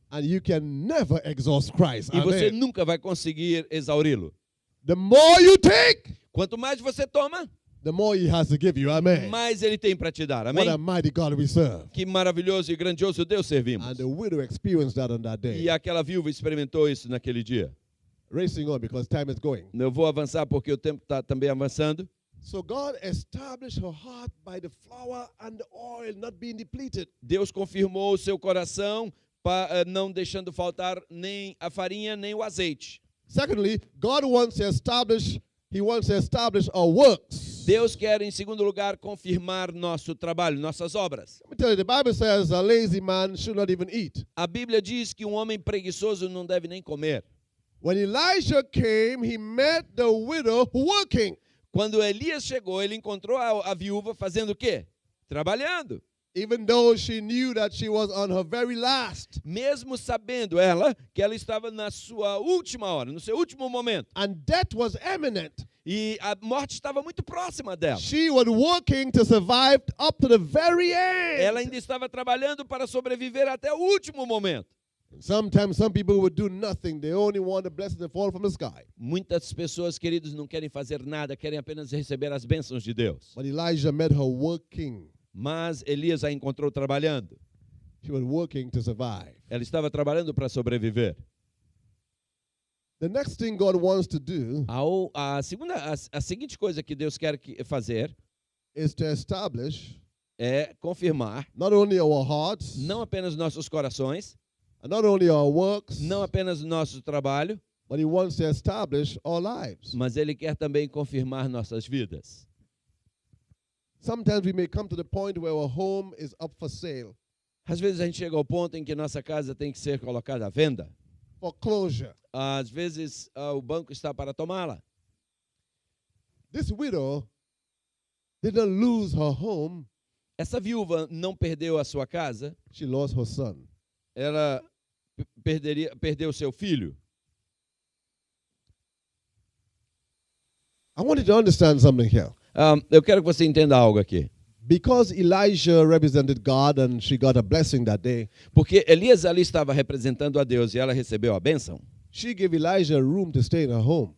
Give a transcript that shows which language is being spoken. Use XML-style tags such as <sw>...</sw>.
<en>And you can never exhaust Christ.</en> <pt>E você</pt> <en>Amen.</en> <pt>nunca vai conseguir exauri-lo.</pt> <en>The more you take,</en> <pt>Quanto mais você toma,</pt> <en>the more he has to give you. Amen.</en> <pt>mais ele tem para te dar.</pt> <en>What a</en> <pt>Amém?</pt> <en>mighty God we serve.</en> <pt>Que maravilhoso e grandioso Deus servimos.</pt> <en>And the widow experienced that on that day.</en> <pt>E aquela viúva experimentou isso naquele dia.</pt> <en>Racing on because time is going.</en> <pt>Eu vou avançar porque o tempo está também avançando.</pt> <en>So God established her heart by the flour and the oil not being depleted.</en> <pt>Deus confirmou o seu coração, não deixando faltar nem a farinha nem o azeite.</pt> <en>Secondly, God wants to establish, he wants to establish our works.</en> <pt>Deus quer, em segundo lugar, confirmar nosso trabalho, nossas obras.</pt> <en>Let me tell you, the Bible says a lazy man should not even eat.</en> <pt>A Bíblia diz que um homem preguiçoso não deve nem comer.</pt> <en>When Elijah came, he met the widow working.</en> <pt>Quando Elias chegou, ele encontrou a viúva fazendo o quê? Trabalhando.</pt> <en>Even though she knew that she was on her very last.</en> <pt>Mesmo sabendo ela que ela estava na sua última hora, no seu último momento.</pt> <en>And death was imminent.</en> <pt>E a morte estava muito próxima dela.</pt> <en>She was working to survive up to the very end.</en> <pt>Ela ainda estava trabalhando para sobreviver até o último momento.</pt> <en>Sometimes some people would do nothing. They only want the blessing to fall from the sky.</en> <pt>Muitas pessoas, queridos, não querem fazer nada, querem apenas receber as bênçãos de Deus.</pt> <en>But Elijah met her working.</en> <pt>Mas Elias a encontrou trabalhando.</pt> <en>She was working to survive.</en> <pt>Ela estava trabalhando para sobreviver.</pt> <en>The next thing God wants to do</en> <pt>A seguinte coisa que Deus quer fazer</pt> <en>is to establish</en> <pt>é confirmar</pt> <en>not only our hearts,</en> <pt>não apenas nossos corações,</pt> <en>and not only our works,</en> <pt>não apenas o nosso trabalho,</pt> <en>but he wants to establish our lives.</en> <pt>mas Ele quer também confirmar nossas vidas.</pt> <en>Sometimes we may come to the point where our home is up for sale.</en> <pt>Às vezes a gente chega ao ponto em que nossa casa tem que ser colocada à venda.</pt> <en>foreclosure.</en> <pt>Às vezes o banco está para tomá-la.</pt> <en>This widow didn't lose her home,</en> <pt>Essa viúva não perdeu a sua casa,</pt> <en>she lost her son.</en> <pt>ela perdeu seu filho.</pt> <en>I want you to understand something here.</en> <pt>Eu quero que você entenda algo aqui.</pt> <en>Because Elijah represented God and she got a blessing that day,</en> <pt>Porque Elias ali estava representando a Deus e ela recebeu a bênção.</pt> <en>she gave Elijah room to stay in her home.</en>